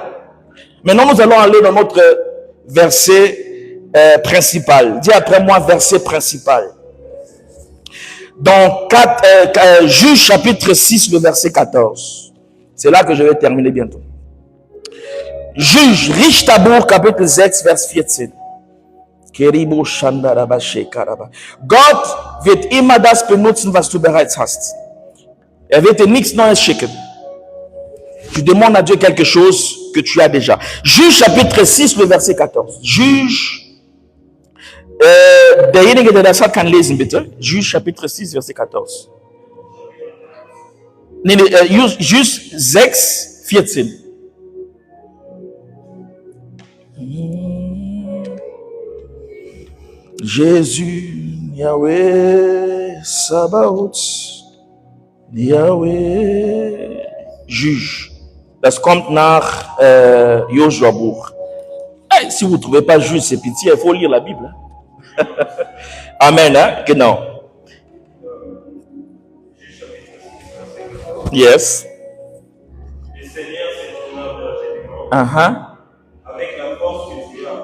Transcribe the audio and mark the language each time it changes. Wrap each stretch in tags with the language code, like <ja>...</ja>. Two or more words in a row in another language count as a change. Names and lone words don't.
<fr>Maintenant, nous allons aller dans notre verset principal. Dis après moi, verset principal. Dans Juge chapitre 6, le verset 14. C'est là que je vais terminer bientôt. Juge, Richtabour, chapitre 6, vers 14.</fr> <de>Gott wird immer das benutzen, was du bereits hast. Wird dir nichts Neues schicken.</de> <fr>Tu demandes à Dieu quelque chose que tu as déjà. Juge chapitre 6, le verset 14. Juge,</fr> <de>derjenige, der das hat, kann lesen, bitte.</de> <fr>Juge chapitre 6, verset 14. Nee, Juge 6, 14. Jésus, Yahweh, Sabaoth, Yahweh, Juge.</fr> <de>Das kommt nach Joshua Buch.</de> <fr>Hey, si vous ne trouvez pas Juge, c'est pitié, il faut lire la Bible.</fr> <de>Amen, hein? Genau. Yes.</de> <fr>Avec la force que tu as.</fr>